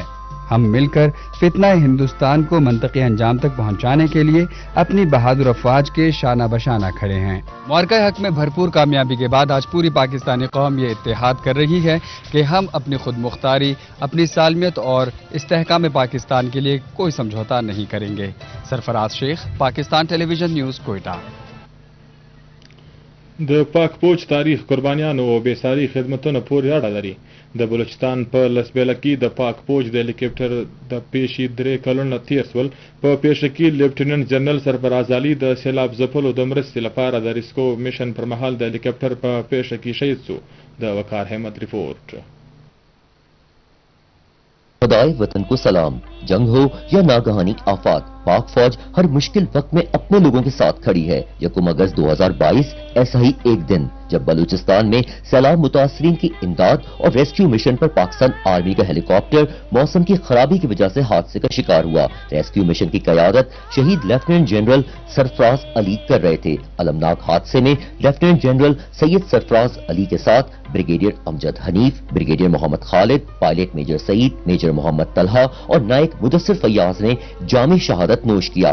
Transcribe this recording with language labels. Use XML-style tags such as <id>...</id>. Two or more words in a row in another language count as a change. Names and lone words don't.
<ur>ہم مل کر فتنہ ہندوستان کو منطقی انجام تک پہنچانے کے لیے اپنی بہادر افواج کے شانہ بشانہ کھڑے ہیں۔ مارکہ حق میں بھرپور کامیابی کے بعد آج پوری پاکستانی قوم یہ اتحاد کر رہی ہے کہ ہم اپنی خود مختاری، اپنی سالمیت اور استحکام پاکستان کے لیے کوئی سمجھوتا نہیں کریں گے۔ سرفراز شیخ، پاکستان ٹیلی ویژن نیوز، کوئٹہ۔</ur> <ps>د پاک پوج تاریخ قربانیانو او بې ساري خدمتونو پورې اړه لري. د بلوچستان په لسبیله کې د پاک پوج د هلیکاپټر د پیشي 3 کلونه تیر شول. په پیښه کې لیفټیننټ جنرال سرفراز علي د سیلاب ځپلو د مرستې لپاره د</ps> <en>rescue mission</en> <ps>پر مهال د هلیکاپټر په پیښه کې شهید شو.</ps> <ur>د وقار احمد رپورٹ۔ خدائے وطن کو سلام۔ جنگ ہو یا ناگہانی آفات، پاک فوج ہر مشکل وقت میں اپنے لوگوں کے ساتھ کھڑی ہے۔ 1 اگست 2022 ایسا ہی ایک دن جب بلوچستان میں سیلاب متاثرین کی امداد اور</ur> <en>rescue mission</en> <ur>پر پاکستان آرمی کا ہیلی کاپٹر موسم کی خرابی کی وجہ سے حادثے کا شکار ہوا.</ur> <en>rescue mission</en> <ur>کی قیادت شہید لیفٹیننٹ جنرل سرفراز علی کر رہے تھے. المناک حادثے میں لیفٹیننٹ جنرل سید سرفراز علی کے ساتھ بریگیڈیئر امجد حنیف، بریگیڈیئر محمد خالد، پائلٹ میجر سعید، میجر محمد طلحہ اور نائیک مدثر فیاض نے جام شہادت نوش کیا.</ur>